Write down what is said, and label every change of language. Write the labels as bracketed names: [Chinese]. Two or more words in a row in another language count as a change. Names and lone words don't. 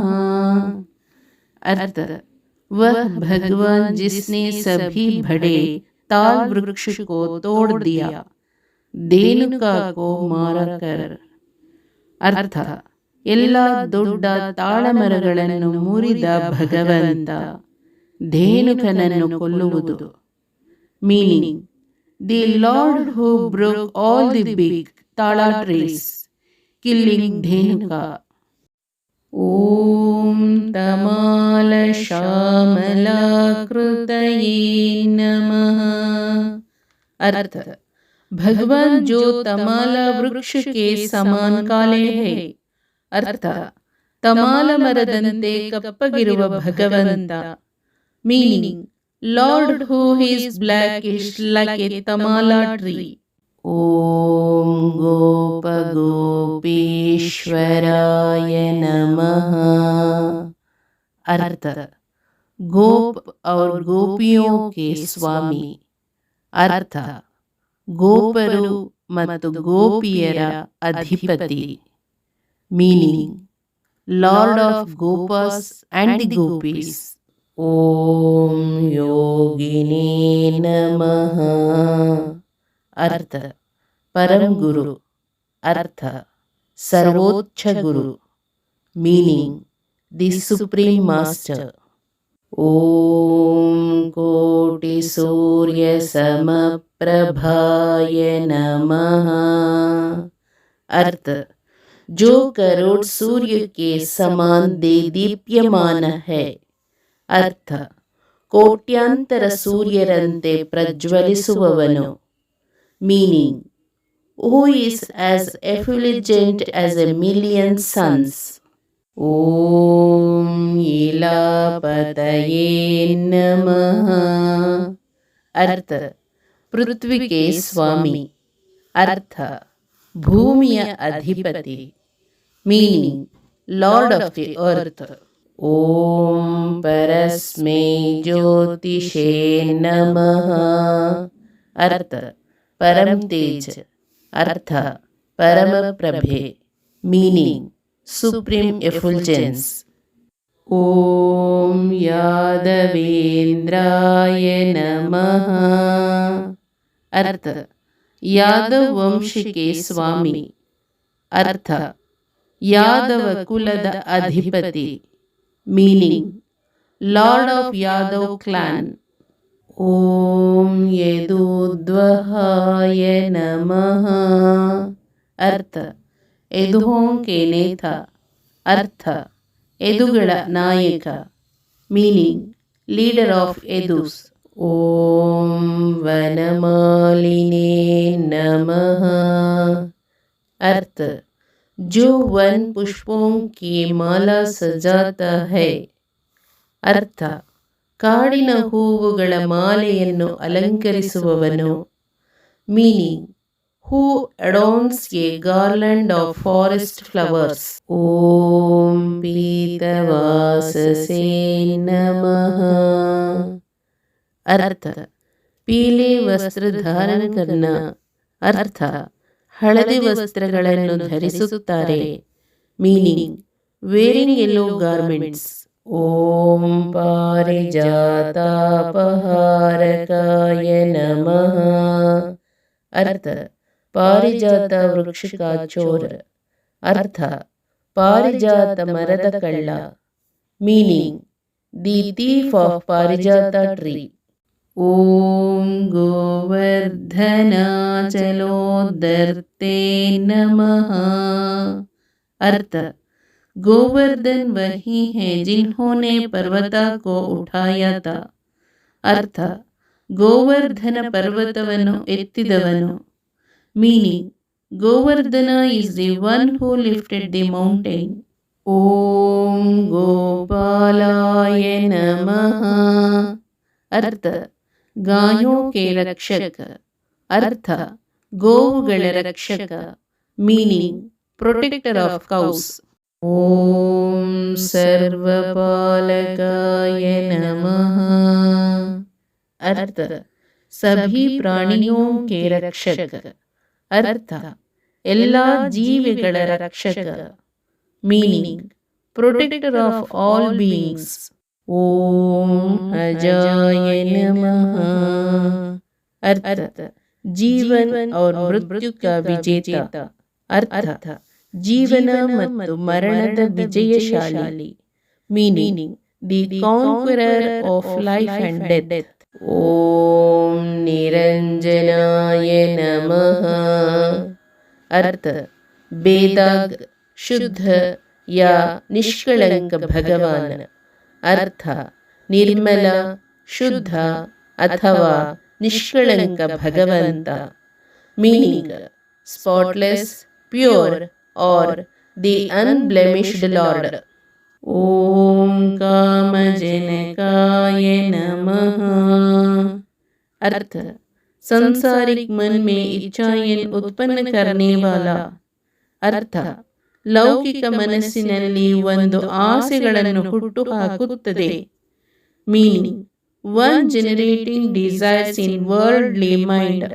[Hindi] अर्थ वह भगवान जिसने सभी बड़े ताल वृक्ष को तोड़ दिया, धेनुका को मारकर. [Kannada] अर्थ ಎಲ್ಲ ದೊಡ್ಡ ತಾಳಮರಗಳನ್ನು ಮುರಿದ ಭಗವಂತ, ಧೇನುಕನನ್ನು ಕೊಲ್ಲುವುದು. [English] Meaning the Lord who broke all the big tala trees, killing Dhenuka. [Sanskrit] ಓಂ ತಮಾಲ ಶ್ಯಾಮಲಾಕೃತಯೇ ನಮಃ. [Hindi] अर्थ भगवान जो तमाला वृक्ष के समान काले है. [Kannada] अर्थ ತಮಾಲ ಮರದಂತೆ ಕಪ್ಪಗಿರುವ ಭಗವಂತ. [English] Meaning, Lord who is blackish like a tamala tree. [Sanskrit] ಓಂ ಗೋಪ ಗೋಪೀಶ್ವರಾಯ नमः। [Hindi] अर्थ, गोप और गोपियों के स्वामी. [Kannada] अर्थ, ಗೋಪರು ಮತ್ತು ಗೋಪಿಯರ ಅಧಿಪತಿ. [English] Meaning, Lord of Gopas and the Gopis. [Sanskrit] ಓಂ ಯೋಗಿನೇ ನಮಃ. [Hindi] अर्थ, परम गुरु. [Kannada] ಅರ್ಥ, ಸರ್ವೋಚ್ಚ ಗುರು. [English] Meaning, the supreme master. [Sanskrit] ओम कोटि सूर्य समप्रभाय नमः. [Hindi] अर्थ, जो करोड़ सूर्य के समान दीप्यमान है. [Kannada] अर्थ, ಕೋಟ್ಯಾಂತರ ಸೂರ್ಯರಂತೆ ಪ್ರಜ್ವಲಿಸುವವನು. [English] Meaning, who is as effulgent as a million suns. [Sanskrit] ॐ इलापतये नमः. [Hindi] अर्थ, पृथ्वी के स्वामी. [Kannada] अर्थ, ಭೂಮಿಯ ಅಧಿಪತಿ. [English] Meaning, Lord of the earth. [Sanskrit] ओम परस्मै ज्योतिषे नमः. [Hindi] अर्थ, परम तेज. [Kannada] ಅರ್ಥ, ಪರಮ ಪ್ರಭೆ. [English] Meaning, supreme effulgence. [Sanskrit] ओम यादवेंद्राय नमः. [Hindi] अर्थ, यादव वंश के स्वामी. [Kannada] ಅರ್ಥ, ಯಾದವ ಕುಲದ ಅಧಿಪತಿ. [English] Meaning, Lord of Yadava clan. [Sanskrit] ओम यदुद्वहाय नमः. [Hindi] अर्थ, यदुओं के नेता. [Kannada] ಅರ್ಥ, ಯದುಗಳ ನಾಯಕ. [English] Meaning, leader of Yadus. [Sanskrit] ओम वनमालिने नमः. [Hindi] अर्थ, जो वन पुष्पों की माला सजाता है. [Kannada] अर्थ, ಕಾಡಿನ ಹೂವುಗಳ ಮಾಲೆಯನ್ನು ಅಲಂಕರಿಸುವವನು. [English] Meaning, who adorns a garland of forest flowers. [Sanskrit] ಓಂ ಪೀತವಾಸಸೇ ನಮಃ. [Hindi] अर्थ, पीले वस्त्र धारण करना. [Kannada] अर्थ, ಹಳದಿ ವಸ್ತ್ರಗಳನ್ನು ಧರಿಸುತ್ತಾರೆ. [English] Meaning, wearing yellow garments. [Sanskrit] ಓಂ ಪಾರಿಜಾತಾಪಹಾರಕಾಯ ನಮಃ. [Hindi] अर्थ, पारिजात वृक्ष का चोर. [Kannada] अर्थ, ಪಾರಿಜಾತ ಮರದ ಕಳ್ಳ. [English] Meaning, the thief of Parijata tree. [Sanskrit] ಓಂ ಗೋವರ್ಧನಾಚಲೋದರ್ತೆ ನಮಃ. [Hindi] अर्थ, गोवर्धन वही है जिन्होंने पर्वता को उठाया था. [Kannada] अर्थ, ಗೋವರ್ಧನ ಪರ್ವತವನ್ನು ಎತ್ತಿದವನು. [English] Meaning, Govardhana is the one who lifted the mountain. [Sanskrit] ಓಂ ಗೋಪಾಲಾಯ ನಮಃ. [Hindi] अर्थ, गायों के रक्षक. [Kannada] अर्थ, ಗೋವುಗಳ ರಕ್ಷಕ. [English] Meaning, protector of cows. [Sanskrit] ಓಂ ಸರ್ವಪಾಲಕಾಯ ನಮಃ. [Hindi] अर्थ, सभी प्राणियों के रक्षक. [Kannada] अर्थ, ಎಲ್ಲ ಜೀವಿಗಳ ರಕ್ಷಕ. [English] Meaning, protector of all beings. [Sanskrit] ಓಂ अजाय नमः. [Hindi] अर्थ, जीवन और मृत्यु का विजेता. [Kannada] अर्थ, ಜೀವನ ಮತ್ತು ಮರಣದ ವಿಜಯಶಾಲಿ. [English] Meaning, the conqueror of life and death. [Sanskrit] ಓಂ ನಿರಂಜನಾಯ ನಮಃ. [Hindi] अर्थ, बेदाग, शुद्ध या निष्कलंक भगवान. [Kannada] ಅರ್ಥ, ನಿರ್ಮಲ, ಶುದ್ಧ ಅಥವಾ ನಿಷ್ಕಲಂಕ ಭಗವಂತ. [English] Meaning, spotless, pure और the unblemished Lord. [Sanskrit] ಓಂ कामजनकाय नमः। [Hindi] अर्थ संसारिक मन में इच्छाएं उत्पन्न करने वाला। [Kannada] ಅರ್ಥ ಲೌಕಿಕ ಮನಸ್ಸಿನಲ್ಲಿ ಒಂದು ಆಸೆಗಳನ್ನು ಹುಟ್ಟು ಹಾಕುತ್ತದೆ. [English] Meaning one generating desires in worldly mind.